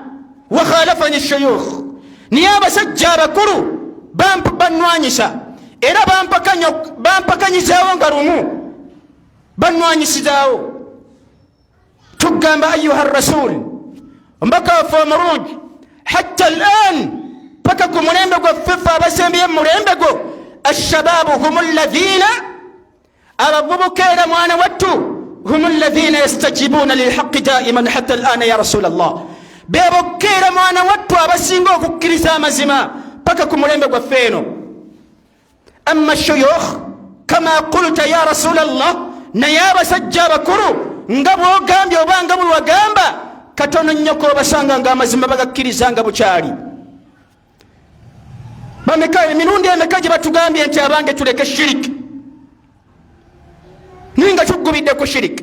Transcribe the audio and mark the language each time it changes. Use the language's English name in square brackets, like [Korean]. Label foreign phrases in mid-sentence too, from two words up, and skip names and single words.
[Arabic] وخالفني الشيوخ, [Ganda] niye abasajja abakulu bannwanyisa era bampakanyizaawo nga lumu bannwanyisizaawo. Tugamba [Arabic] أيها الرسول, [Ganda] mbaka waffe omulungi, [Arabic] حتى الآن [Ganda] paka ku mulembe gwaffe abasembye mulembe gwo, [Arabic] الشباب هم الذين, [Ganda] abavubuka era mwana wattu, [Arabic] هم الذين يستجيبون للحق دائما حتى الآن يا رسول الله, [Ganda] bebokka era mwana wattu abasinga okukkiriza amazima paka ku mulembe gwaffe eno. [Arabic] أما الشيوخ كما قلت يا رسول الله, [Ganda] naye abasajja abakulu nga bw'ogambye oba nga bwe wagamba, katono nnyo k'obasanga ng'amazima bagakkiriza nga bukyali. Emirundi emeka gye batugambye nti abange tuleke shiriki, ninga tugubidde ku shiriki.